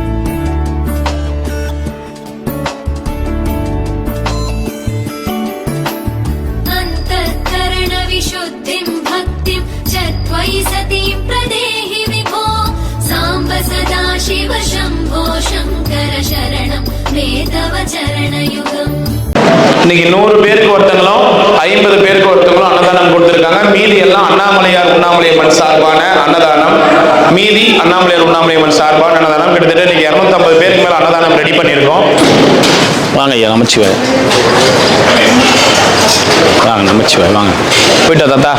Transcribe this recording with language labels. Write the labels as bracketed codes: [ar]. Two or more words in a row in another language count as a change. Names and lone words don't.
[sa] अन्तःकरण विशुद्धिं भक्तिं च त्वयि सतीं प्रदेहि विभो साम्ब सदा शिव शम्भो शङ्कर शरणं मे तव चरणयुगम् [ta] இன்னைக்கு 100 பேருக்கு ஒருத்தங்களும் 50 பேருக்கு ஒருத்தங்களும் அன்னதானம் கொடுத்திருக்காங்க. மீதி எல்லாம் அண்ணாமலையார் உண்ணாமலையம்மன் சார்பான அன்னதானம், மீதி அண்ணாமலையார் உண்ணாமலையம்மன் சார்பான அன்னதானம். கிட்டத்தட்ட இன்னைக்கு 250 பேருக்கு மேல அன்னதானம் ரெடி பண்ணியிருக்கோம். வாங்க ஐயா, நமச்சிவாய். வாங்க நமச்சிவாய், வாங்க போயிட்டா தாத்தா.